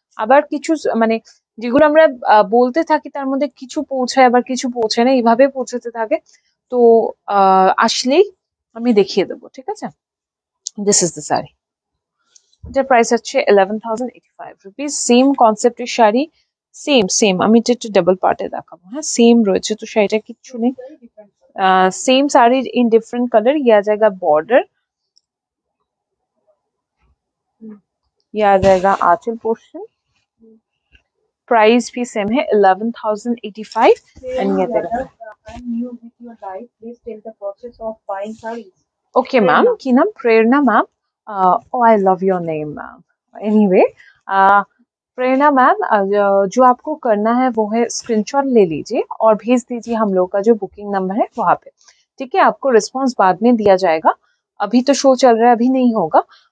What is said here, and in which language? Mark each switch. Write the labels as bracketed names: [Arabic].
[Bangla] আবার কিছু মানে যেগুলো আমরা বলতে থাকি তার মধ্যে কিছু পৌঁছায়, আবার কিছু পৌঁছায় না, এইভাবে পৌঁছাতে থাকে। তো আসলেই আমি দেখিয়ে দেবো, ঠিক আছে? [English] This is the sari. [Bangla] এটার প্রাইস হচ্ছে 11,085 রুপিস। সেম কনসেপ্টের শাড়ি, সেম আমি এটা একটু ডাবল পার্টে দেখাবো। হ্যাঁ, সেম রয়েছে, তো শাড়িটা কিচ্ছু নেই। [English] Same sari in different colour. [Hindi] ये आ जाएगा बॉर्डर, ये आ जाएगा आंचल पोर्शन। प्राइस भी सेम है 11,085 एंड ये देगा। [English] I'm new with your life. Please tell the process of buying sarees. Okay ma'am, [Bangla] की नाम [English] Prerna ma'am. Oh I love your name ma'am. [Hindi] Anyway, Prerna ma'am, जो आपको करना है वो है स्क्रीनशॉट ले लीजिए और भेज दीजिए हम लोग का जो बुकिंग नंबर है वहाँ पे, ठीक है? आपको रिस्पांस बाद में दिया जाएगा, अभी तो शो चल रहा है, अभी नहीं होगा।